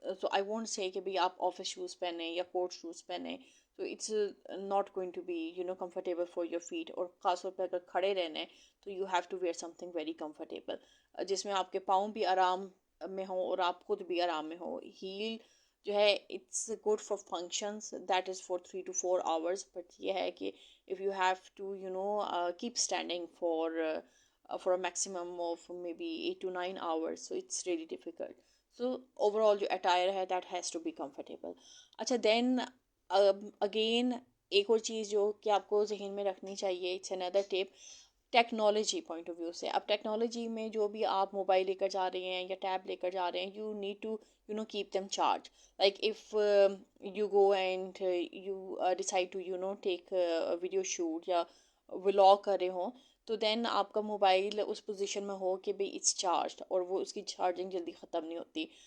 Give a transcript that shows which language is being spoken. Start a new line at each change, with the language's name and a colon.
English: So I won't say
Urdu: کہ بھی آپ آفس شوز پہنیں یا کوٹ شوز پہنیں.
English: So it's not going to be comfortable for your feet.
Urdu: اور خاص طور پہ اگر کھڑے رہنا ہے تو
English: you have to wear something very comfortable
Urdu: جس میں آپ کے پاؤں بھی آرام میں ہوں اور آپ خود بھی آرام میں ہوں.
English: heel
Urdu: جو ہے
English: It's good for functions, that is for 3 to 4 hours.
Urdu: But یہ ہے کہ
English: if you have to keep standing for a maximum of maybe 8 to 9 hours, so it's really difficult. So overall جو attire ہے that has to be comfortable.
Urdu: اچھا
English: then again
Urdu: ایک اور چیز جو کہ آپ کو ذہن میں رکھنی چاہیے,
English: it's another tip, technology point of view
Urdu: سے. اب ٹیکنالوجی میں جو بھی آپ موبائل لے کر جا رہے ہیں یا ٹیب لے کر جا رہے ہیں,
English: You need to keep them charge. Like if you go and you decide to take video shoot
Urdu: یا ولاگ کر رہے ہوں, تو دین آپ کا موبائل اس پوزیشن میں ہو کہ بھئی
English: it's charged
Urdu: اور وہ اس کی چارجنگ جلدی ختم نہیں ہوتی.